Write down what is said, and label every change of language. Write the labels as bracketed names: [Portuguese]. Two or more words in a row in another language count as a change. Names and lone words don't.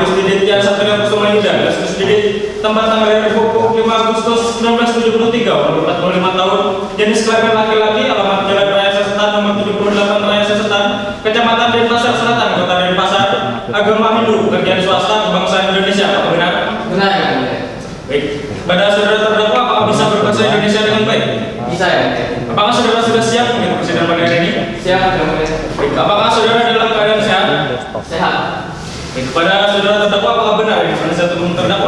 [Indonesian] Ditya Satria Kusuma Yuda, Leskus Didit, tempat tanggal lahir 25 Agustus 1973, umur 45 tahun, jenis kelamin laki-laki, alamat Jalan Raya Sesetan nomor 78 Raya Sesetan, Kecamatan Denpasar Selatan, Kota Denpasar, agama Hindu, pekerjaan swasta, kebangsaan Indonesia. Apa benar? Benar ya mulia. Baik. Pada saudara terdakwa, apakah bisa berbahasa Indonesia dengan baik? Bisa ya mulia. Apakah saudara sudah siap untuk persidangan pada hari ini? Siap ya mulia. Baik. Apakah saudara dalam keadaan sehat? Sehat. Baik. Pada saudara terdakwa, apakah benar ini penasihat hukum terdakwa?